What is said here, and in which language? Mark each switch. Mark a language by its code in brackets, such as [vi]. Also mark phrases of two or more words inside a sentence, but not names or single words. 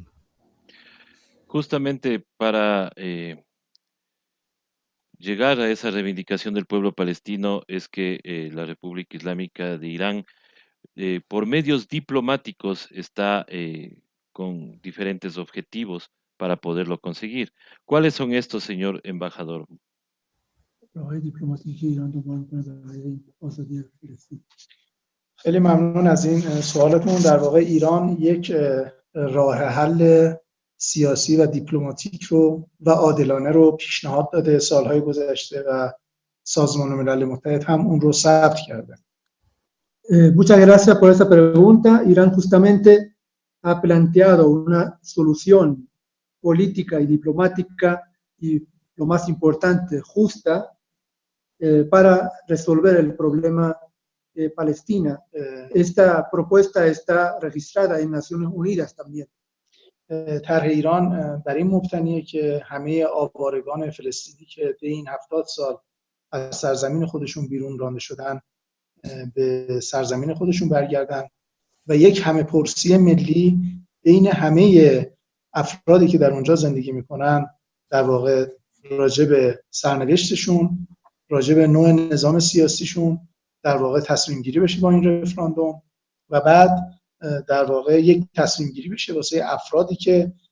[es] Justamente para llegar a esa reivindicación del pueblo palestino es que la República Islámica de Irán, por medios diplomáticos, está con diferentes objetivos para poderlo conseguir. ¿Cuáles son estos, señor embajador? [fa] راههای دیپلماتیکی ایران دنبال می‌کنه برای آزادی فلسطین. خیلی ممنون از این سوالتون. در واقع ایران یک راه حل سیاسی و دیپلماتیک رو و عادلانه رو پیشنهاد داده سالهای گذشته و سازمان ملل متحد هم اون رو ثبت کرده. [es] Muchas gracias por esa pregunta. Irán justamente ha planteado una solución política y diplomática y, lo más importante, justa para resolver el problema de Palestina. Esta propuesta está registrada en Naciones Unidas también. [fa] طرح ایران بر این مبتنیه که همه آوارگان فلسطینی که طی این 70 سال از سرزمین خودشون بیرون رانده شدن به سرزمین خودشون برگردن و یک همه پرسی ملی بین همه افرادی که در اونجا زندگی میکنن در واقع راجع به سرنوشتشون، راجع به نوع نظام سیاسیشون در واقع تصمیم گیری بشه با این رفراندوم و بعد در واقع یک تصمیم گیری بشه واسه افرادی که